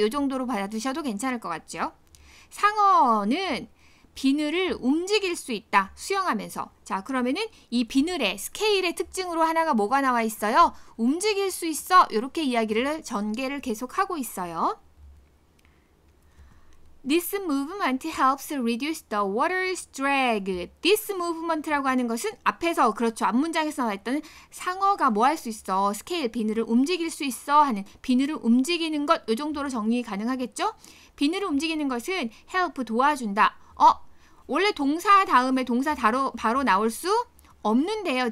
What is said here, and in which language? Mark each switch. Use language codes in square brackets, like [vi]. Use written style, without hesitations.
[ko] 요 정도로 받아두셔도 괜찮을 것 같죠? 상어는 비늘을 움직일 수 있다. 수영하면서. 자, 그러면은 이 비늘의 스케일의 특징으로 하나가 뭐가 나와 있어요? 움직일 수 있어. 이렇게 이야기를 전개를 계속하고 있어요. [en] This movement helps reduce the water's drag. This movement [ko] 라고 하는 것은 앞에서 그렇죠. 앞문장에서 나왔던 상어가 뭐 할 수 있어? 스케일 비늘을 움직일 수 있어 하는 비늘을 움직이는 것 이 정도로 정리 가능하겠죠? 비늘을 움직이는 것은 help 도와준다. 원래 동사 다음에 동사 바로 나올 수 없는데요.